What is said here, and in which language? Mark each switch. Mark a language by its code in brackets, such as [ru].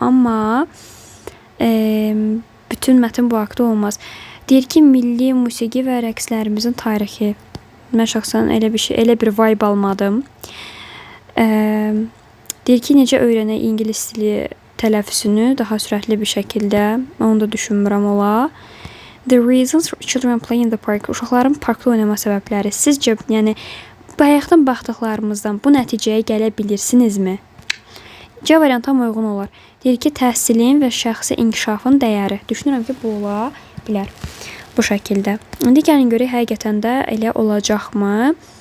[az] Amma bütün mətn bu haqda olmaz. Deyir ki, milli musiqi və rəqslərimizin tarixi. Mən şəxsən elə bir vibe almadım. Deyir ki, necə öyrənək ingilis dili tələffüzünü daha sürətli bir şəkildə. Onu da düşünmürəm ola. [en] The reasons children play in the park. [az] Uşaqların parkda oynama səbəbləri. Sizcə, yəni, bayaqdan baxdıqlarımızdan bu nəticəyə gələ bilirsinizmi? C variantı uyğun olar. Deyir ki, təhsilin və şəxsi inkişafın dəyəri. Düşünürəm ki, bu ola bilər. Bu şəkildə. İndi gəlin görək, həqiqətən də elə olacaqmı?